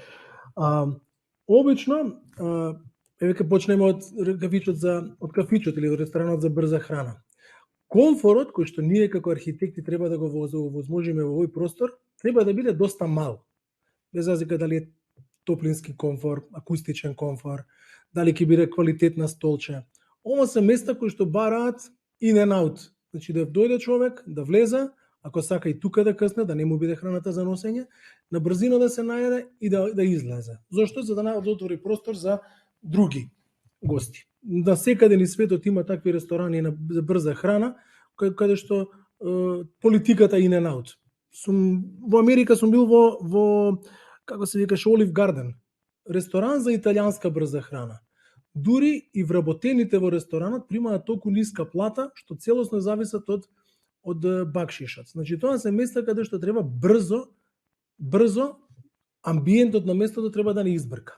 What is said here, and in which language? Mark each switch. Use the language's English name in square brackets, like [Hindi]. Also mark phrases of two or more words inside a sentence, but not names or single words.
[Macedonian] Обично, веќе почнеме од кафичот или од ресторанот за брза храна. Комфорот кој што ние како архитекти треба да го возможиме во овој простор, треба да биде доста мал. Без разлика дали е топлински комфор, акустичен комфор, дали ќе биде квалитетна столче. Ова се места кои што бараат [English] in and out. [Macedonian] Значи да дојде човек, да влезе, ако сака и тука да късне, да не му биде храната за носење, на брзина да се најаде и да излезе. Зошто? За да отвори простор за други гости. Да секаде низ светот има такви ресторани за брза храна, каде што политиката [English] in and out. [Macedonian] Во Америка сум бил во како се викаше Олив Гарден, ресторан за италијанска брза храна. Дури и вработените во ресторанот примаат толку ниска плата што целосно зависат од бакшишот. Значи тоа се места каде што треба брзо амбиентот на местото треба да не избрка.